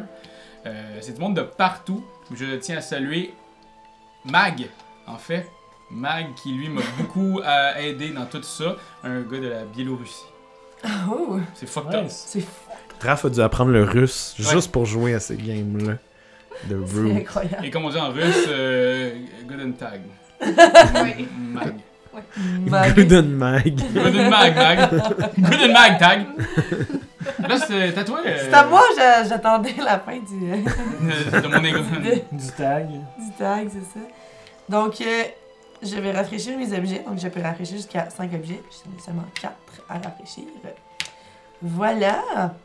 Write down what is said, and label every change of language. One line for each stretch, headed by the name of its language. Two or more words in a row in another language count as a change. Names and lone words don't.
French: C'est du monde de partout. Je tiens à saluer Mag, en fait. Mag qui, lui, m'a beaucoup aidé dans tout ça. Un gars de la Biélorussie. Oh, C'est
English: fucked up.
French: Nice. c'est Raph a dû apprendre le russe Ouais. juste pour jouer à ces games-là. De Root. incroyable. Et comme on dit en russe,
German: Guten Tag.
French: Oui. Mag. Gooden Mag. Guten Mag. Guten Mag Tag. Là, c'est à toi. C'est à moi, j'attendais la fin du De mon égo. Du tag. tag, c'est ça. Donc, je vais rafraîchir mes objets. Donc, je peux rafraîchir jusqu'à 5 objets. J'en ai seulement 4 à rafraîchir. Voilà.